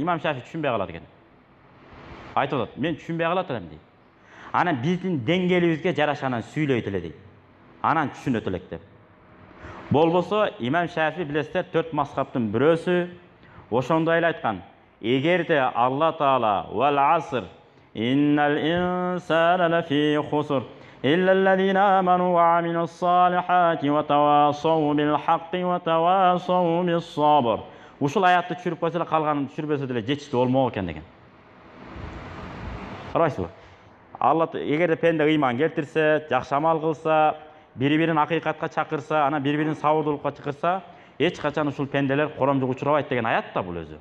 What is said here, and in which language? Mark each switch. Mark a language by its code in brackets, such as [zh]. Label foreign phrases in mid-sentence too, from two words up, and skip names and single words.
[ky] Имам Шафи түшүнбөй калат экен. Айтып атат, мен түшүнбөй калат элем дейт. Анан биздин деңгээлибизге жарашанан сүйлөйт эле дейт. Анан түшүнөт элек деп. Болбосо имам Шафи билесиздер 4 мазхабтын бирөөсү ошондой эле айткан. [ar] Эгерде Алла Таала والعصر إن الإنسان لفي خسر إلا الذين آمنوا وعملوا الصالحات وتواصوا بالحق وتواصوا بالصبر. [ky] Ушул аятты түшүрүп койсо эле калганын түшүрбөсө деле жетиштүү болмок экен деген. Карайсызбы? Алла эгерде пенде ыйман келтирсе, жакшы амал кылса, бири-бирин акыйкатка чакырса, анан бири-бирин сабырдуулукка чакырса, эч качан ушул пенделер коромжук учурабайт деген аят да бул өзү.